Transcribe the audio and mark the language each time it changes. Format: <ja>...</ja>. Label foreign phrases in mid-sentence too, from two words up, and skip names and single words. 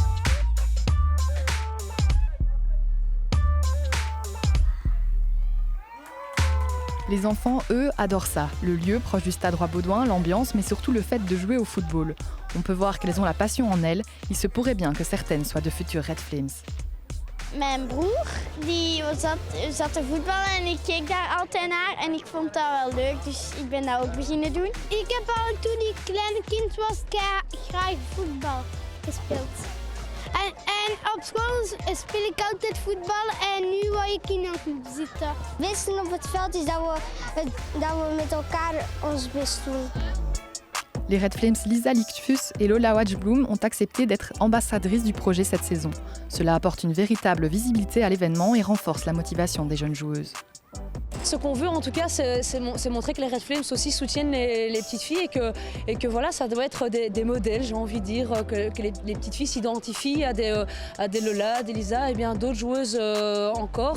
<fr>Les enfants, eux, adorent ça. Le lieu proche du stade Roi-Baudouin, l'ambiance, mais surtout le fait de jouer au football. On peut voir qu'elles ont la passion en elles. Il se pourrait bien que certaines soient de futures Red Flames.</fr> <nl>Mijn broer die zat te voetballen en ik keek daar altijd naar en ik vond dat wel leuk, dus ik ben dat ook beginnen doen. Ik heb al toen ik klein kind was graag voetbal gespeeld. En op school speel ik altijd voetbal en nu wil ik in een club zitten. Wisten op het veld is dat we met elkaar ons best doen.</nl> <fr>Les Red Flames Lisa Lichtfuss et Lola Wachbloem ont accepté d'être ambassadrices du projet cette saison. Cela apporte une véritable visibilité à l'événement et renforce la motivation des jeunes joueuses. Ce qu'on veut en tout cas, c'est montrer que les Red Flames aussi soutiennent les petites filles et que voilà, ça doit être des modèles, j'ai envie de dire, que les petites filles s'identifient à des Lola, des Lisa et bien d'autres joueuses encore.</fr>